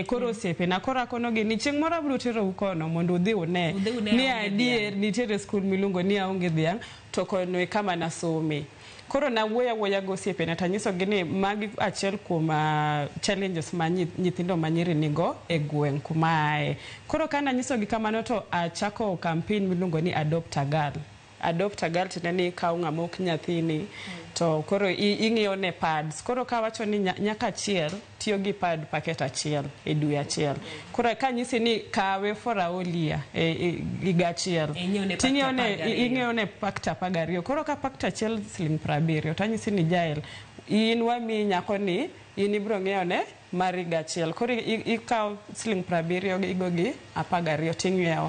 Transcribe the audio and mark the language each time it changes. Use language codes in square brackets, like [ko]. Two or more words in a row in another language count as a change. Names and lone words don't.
[luo] Koro osiepe na koro akono gi ni chieng' moro abiro tero kono mondo udhi une ni adier nitiere school miluongo ni Aonge Dhiang to kono kama nasome. Koro na woya go osiepe na tanyiso gi ni magi achiel kuom challenges ma nyithindo manyiri nigo e gweng' kuma ae. Koro kana nyiso gi kamano to achako campaign miluongo ni Adopt a Girl. Adopt a Girl tene ni kaw ng'ama ok nyathini to koro ing'iyo ne pads. Koro ka wacho ni nyaka achiel tiyo gi pad paket achiel e dwe achiel. Koro ka nyisi ni kawe [en] for a whole year [luo] higa achiel. Ing'iyo ne pakta 12. Koro ka pakta achiel Sh70 tanyisi ni Jael in wami nyako ni in ibro ng'eyo ne mar higa achiel. Koro ikaw Sh70 igo gi 12 ting'iewo.